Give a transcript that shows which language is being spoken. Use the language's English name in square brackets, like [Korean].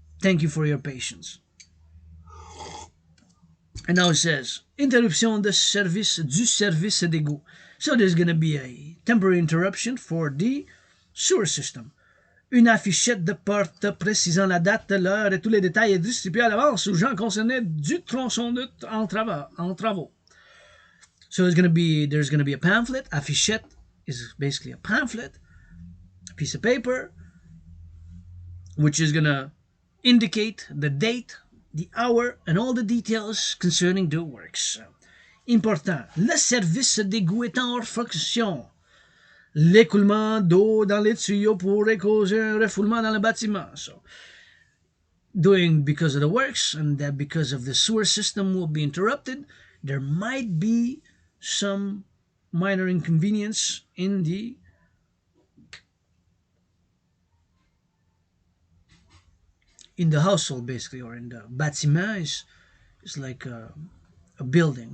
[English] Thank you for your patience. And now it says, [French] interruption du service d'égout. [English] So there's going to be a temporary interruption for the sewer system. [French] Une affichette de porte précisant la date, l'heure et tous les détails est distribuée à l'avance aux gens concernés du tronçon en travaux. [English] So there's going to be a pamphlet. Affichette is basically a pamphlet, a piece of paper, which is going to indicate the date, the hour, and all the details concerning the works. [French] Important, le service d'égout est en hors fonction. L'écoulement d'eau dans les tuyaux pourrait causer un refoulement dans le bâtiment. [English] So, because of the works and that because of the sewer system will be interrupted, there might be some minor inconvenience in the household, basically, or in the bâtiment is like a building.